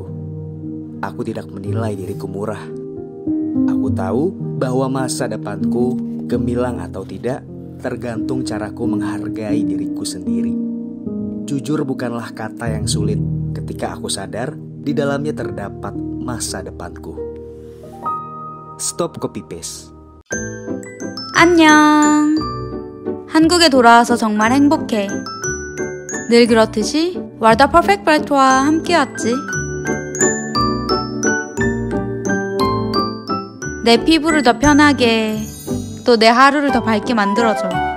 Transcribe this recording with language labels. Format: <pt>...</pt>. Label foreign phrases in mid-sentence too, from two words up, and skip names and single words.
<id>Aku tidak menilai diriku murah. Aku tahu bahwa masa depanku gemilang atau tidak tergantung caraku menghargai diriku sendiri. Jujur bukanlah kata yang sulit ketika aku sadar di dalamnya terdapat masa depanku.</id> <en>Stop copy paste.</en> <ko>안녕. 한국에 돌아와서 정말 행복해. 늘 그렇듯이 월더 퍼펙트 브라이트와 함께왔지. 내 피부를 더 편하게, 또 내 하루를 더 밝게 만들어줘.</ko>